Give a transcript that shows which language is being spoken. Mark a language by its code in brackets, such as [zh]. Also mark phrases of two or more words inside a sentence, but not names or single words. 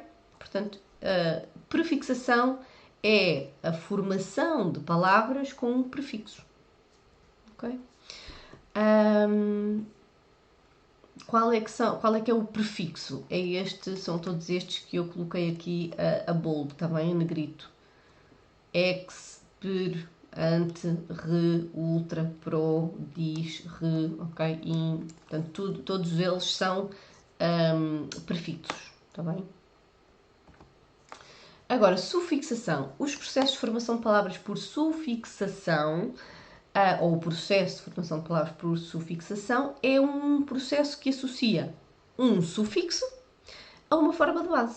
[pt] Portanto, a prefixação é a formação de palavras com um prefixo. Ok? Qual é que é o prefixo? São todos estes que eu coloquei aqui a bold, está bem? A negrito. Ex, per, ante, re, ultra, pro, dis, re, ok? In. Portanto, todos eles são prefixos, está bem? Agora, sufixação. Os processos de formação de palavras por sufixação, ou o processo de formação de palavras por sufixação, é um processo que associa um sufixo a uma forma de base.